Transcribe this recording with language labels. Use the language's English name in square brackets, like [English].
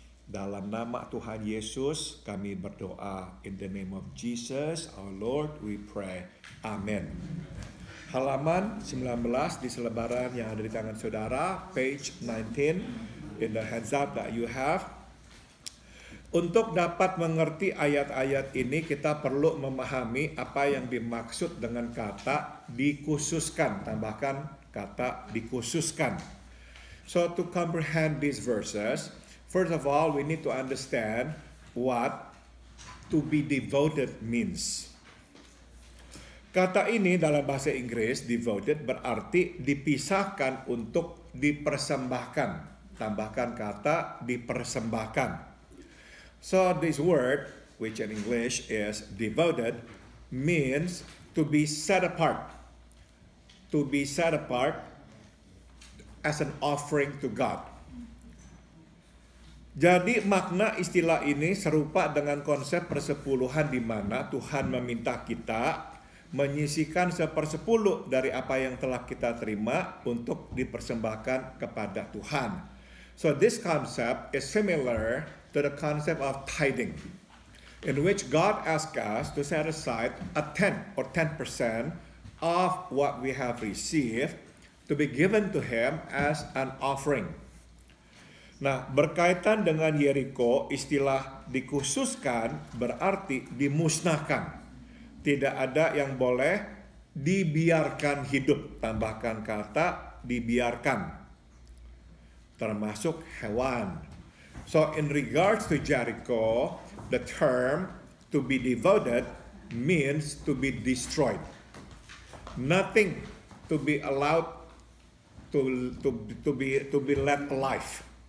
[Indonesian] Dalam nama Tuhan Yesus kami berdoa. [English] In the name of Jesus our Lord we pray. Amin. Halaman 19 di selebaran yang ada di tangan saudara, page 19 in the hands up that you have. [Indonesian] Untuk dapat mengerti ayat-ayat ini kita perlu memahami apa yang dimaksud dengan kata dikhususkan. Tambahkan kata dikhususkan. [English] So to comprehend these verses, first of all, we need to understand what to be devoted means. [Indonesian] Kata ini dalam bahasa Inggris, devoted, berarti dipisahkan untuk dipersembahkan. Tambahkan kata dipersembahkan. [English] So this word, which in English is devoted, means to be set apart. To be set apart as an offering to God. [Indonesian] Jadi makna istilah ini serupa dengan konsep persepuluhan di mana Tuhan meminta kita menyisihkan 1/10 dari apa yang telah kita terima untuk dipersembahkan kepada Tuhan. [English] So this concept is similar to the concept of tithing, in which God asks us to set aside a 10% of what we have received to be given to Him as an offering. [Indonesian] Nah, berkaitan dengan Yeriko, istilah dikhususkan berarti dimusnahkan. Tidak ada yang boleh dibiarkan hidup. Tambahkan kata dibiarkan. Termasuk hewan. [English] So in regards to Jericho, the term to be devoted means to be destroyed. Nothing to be allowed to be let alive.